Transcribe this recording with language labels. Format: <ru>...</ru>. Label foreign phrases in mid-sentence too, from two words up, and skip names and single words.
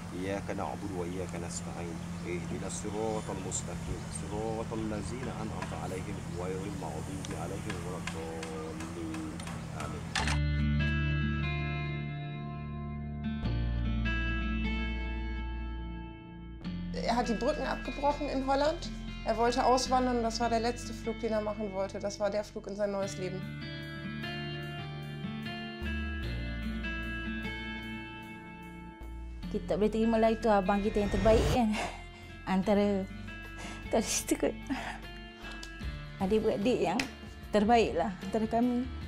<ar>إياك نعبد وإياك نستعين اهدنا الصراط المستقيم صراط الذين أنعمت عليهم غير المغضوب عليهم ولا الضالين آمين.</ar> <de>Er hat die Brücken abgebrochen in Holland. Er wollte auswandern, das war der letzte Flug, den er machen wollte. Das war der Flug in sein neues Leben.</de> <ms>Kita boleh terima lah itu abang kita yang terbaik kan. Antara kita kot. Adik-beradik yang terbaik lah antara kami.</ms>